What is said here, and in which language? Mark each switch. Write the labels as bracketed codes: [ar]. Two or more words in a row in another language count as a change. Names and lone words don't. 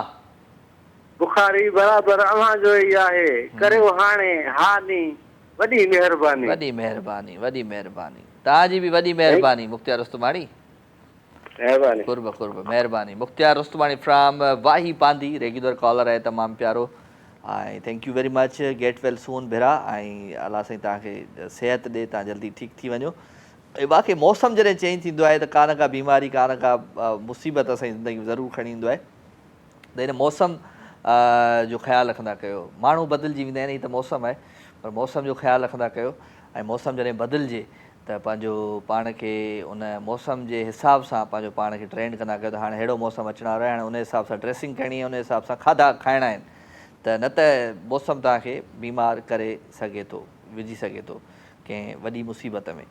[sd] बुखारी बराबरि अव्हां जो ई आहे, करियो हाणे हानी वॾी महिरबानी, वॾी महिरबानी, वॾी महिरबानी। तव्हांजी बि वॾी महिरबानी मुख़्तियार रुस्तमाणी। महिरबानी, कुर्ब कुर्ब, महिरबानी। मुख़्तियार रुस्तमाणी फ्रॉम वाही पांदी, [en] regular caller [sd] आहे, तमामु प्यारो। ऐं [en] thank you very much, get well soon [sd] भेरा, ऐं अलाह साईं तव्हांखे सिहत ॾे, तव्हां जल्दी ठीकु थी वञो। ऐं बाक़ी मौसम जॾहिं चेंज थींदो आहे त का न का बीमारी, का न का मुसीबत असांजी ज़िंदगी में ज़रूरु खणी ईंदो आहे, त हिन मौसम जो ख़्यालु रखंदा कयो। माण्हू बदिलजी वेंदा आहिनि, हीअ त मौसम आहे, पर मौसम जो ख़्यालु रखंदा कयो, ऐं मौसम जॾहिं बदिलिजे त पंहिंजो पाण खे उन मौसम जे हिसाब सां पंहिंजो पाण खे ट्रेंड कंदा कयो, त हाणे अहिड़ो मौसम अचण वारो आहे, हाणे उन हिसाब सां ड्रेसिंग करणी आहे, उन हिसाब सां खाधा खाइणा आहिनि, त न त मौसम तव्हांखे बीमार करे सघे थो, विझी सघे थो कंहिं वॾी मुसीबत में।